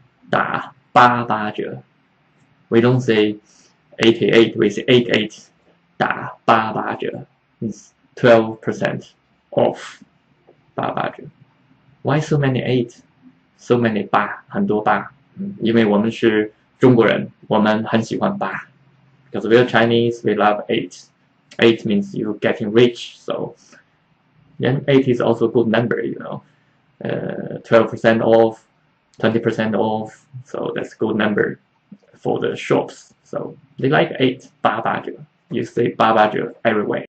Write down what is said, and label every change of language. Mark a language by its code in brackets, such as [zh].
[zh] 打八八折. [en] We don't say 88, we say 88. 打八八折 means 12% off. 八八折.Why so many 8? So many [zh] 八，很多八。因为我们是中国人，我们很喜欢八。 [en] Because we are Chinese, we love 8. 8 means you're getting rich, so then 8 is also a good number, you know. 12% off, 20% off, so that's a good number for the shops. So they like 8, 八八折. You say 八八折 everywhere.